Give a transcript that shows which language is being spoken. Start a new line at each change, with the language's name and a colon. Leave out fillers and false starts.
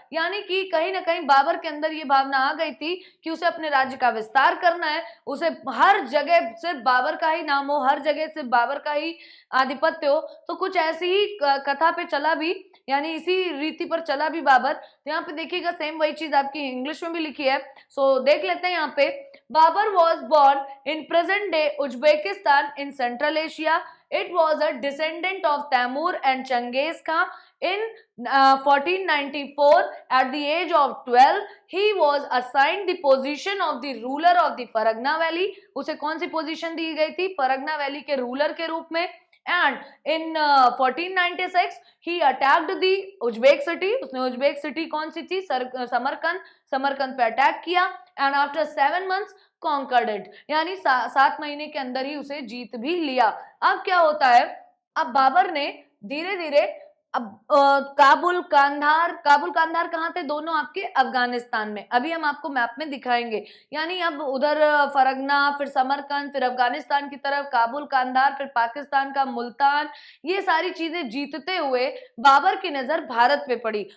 Hindi: यानी कि कहीं ना कहीं बाबर के अंदर ये भावना आ गई थी कि उसे अपने राज्य का विस्तार करना है, उसे हर जगह सिर्फ बाबर का ही नाम हो, हर जगह सिर्फ बाबर का ही आधिपत्य हो। तो कुछ ऐसी ही कथा पे चला भी, यानी इसी रीति पर चला भी बाबर। तो यहाँ पे देखिएगा, सेम वही चीज आपकी इंग्लिश में भी लिखी है, सो देख लेते हैं। यहाँ पे
English: Babur was born in present day Uzbekistan in Central Asia. It was a descendant of Timur and Genghis Khan. In 1494, at the age of 12, he was assigned the position of the ruler of the Faragna Valley.
Hindi: उसे कौन सी position दी गई थी? Fergana valley के ruler के रूप में.
English: And in 1496 he attacked the Uzbek city.
Hindi: उसने Uzbek city कौन सी थी? समरकंद पे अटैक किया.
English: And after 7 months conquered it.
Hindi: यानी 7 महीने के अंदर ही उसे जीत भी लिया. अब क्या होता है? अब बाबर ने धीरे धीरे अब काबुल कांधार कहाँ थे? दोनों आपके अफगानिस्तान में. अभी हम आपको मैप में दिखाएंगे. यानी अब उधर फरगना, फिर समरकंद, फिर अफगानिस्तान की तरफ काबुल कांधार, फिर पाकिस्तान का मुल्तान, ये सारी चीजें जीतते हुए बाबर की नजर भारत पे पड़ी.